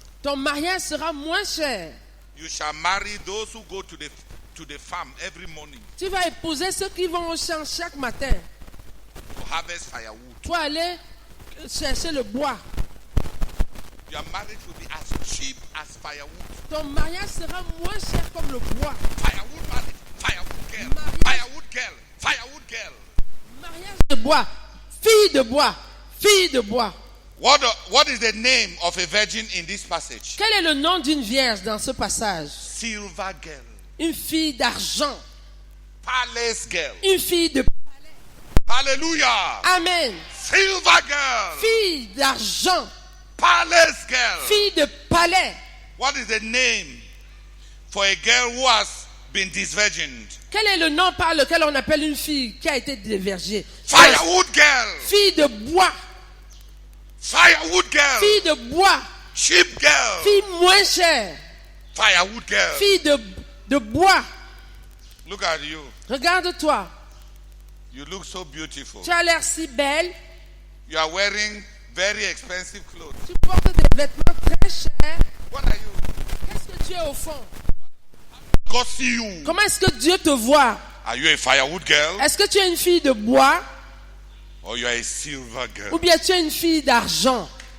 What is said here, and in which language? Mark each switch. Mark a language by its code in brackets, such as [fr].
[fr] Ton mariage sera moins cher. [en] You shall marry those who go to the farm every morning [fr] Tu vas épouser ceux qui vont au champ chaque matin [en] to harvest firewood. [fr] pour aller chercher le bois. [en] Your marriage will be as cheap as firewood. [fr] Ton mariage sera moins cher comme le bois. [en] Firewood marriage, firewood girl, firewood girl, firewood girl. [fr] Mariage de bois, fille de bois, fille de bois. [en] What is the name of a virgin in this passage? [fr] Quel est le nom d'une vierge dans ce passage? [en] Silver girl. [fr] Une fille d'argent. [en] Palace girl. [fr] Une fille de Hallelujah. Amen. [en] Silver girl. [fr] Fille d'argent. [en] Palace girl. [fr] Fille de palais. [en] What is the name for a girl who has been disvirgined? [fr] Quel est le nom par lequel on appelle une fille qui a été dévergée? [en] Firewood girl. [fr] Fille de bois. [en] Firewood girl. [fr] Fille de bois. [en] Cheap girl. [fr] Fille moins chère. [en] Firewood girl. [fr] Fille de bois. [en] Look at you. [fr] Regarde-toi. [en] You look so beautiful. [fr] Tu as l'air si belle. [en] You are wearing very expensive clothes. [fr] Tu portes des vêtements très chers. [en] What are you? [fr] Qu'est-ce que tu es au fond? [en] God see you. [fr] Comment est-ce que Dieu te voit? [en] Are you a firewood girl? [fr] Est-ce que tu es une fille de bois [en] Or you are a silver girl? [fr] ou bien tu es une fille d'argent?